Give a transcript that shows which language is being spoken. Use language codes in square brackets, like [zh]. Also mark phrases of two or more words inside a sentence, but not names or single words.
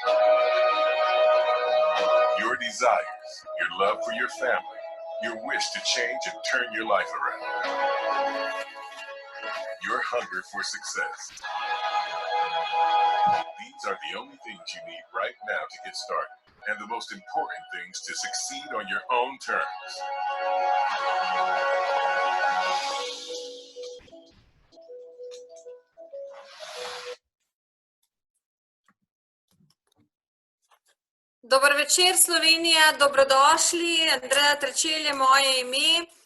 [en] Your desires, your love for your family, your wish to change and turn your life around. Your hunger for success. These are the only things you need right now to get started, and the most important things to succeed on your own terms. [sl] Dober večer, Slovenija, dobrodošli. Andreja Terčelj je moje ime.